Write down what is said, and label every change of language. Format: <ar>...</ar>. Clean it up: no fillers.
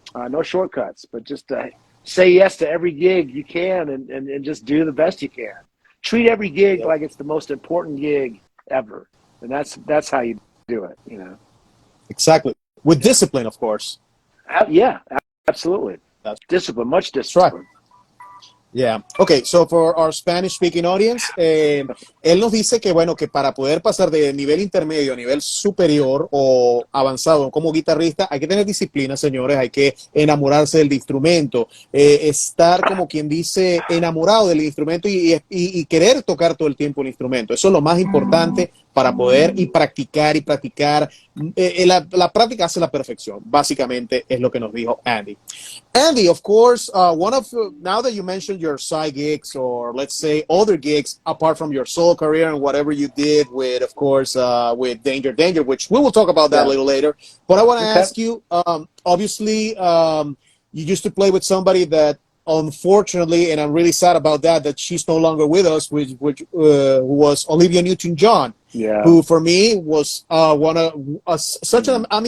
<en>No shortcuts, but just say yes to every gig you can and just do the best you can. Treat every gig like it's the most important gig ever. And that's how you do it, Exactly. With discipline, of course. Yeah, absolutely. Discipline, much discipline. Right. Yeah. Okay, so for our Spanish-speaking audience,</en> <es>él nos dice que, que para poder pasar de nivel intermedio a nivel superior o avanzado como guitarrista, hay que tener disciplina, señores, hay que enamorarse del instrumento, estar, como quien dice, enamorado del instrumento y querer tocar todo el tiempo el instrumento. Eso es lo más importante para poder y practicar y practicar. La práctica hace la perfección, básicamente es lo que nos dijo Andy.</es> <en>Andy, of course, now that you mentioned your side gigs, or let's say other gigs apart from your solo career and whatever you did with, of course, with Danger, which we will talk about that a little later. But I want to ask you, obviously, you used to play with somebody that, unfortunately, and I'm really sad about that she's no longer with us, which was Olivia Newton-John, who for me was such an.</en>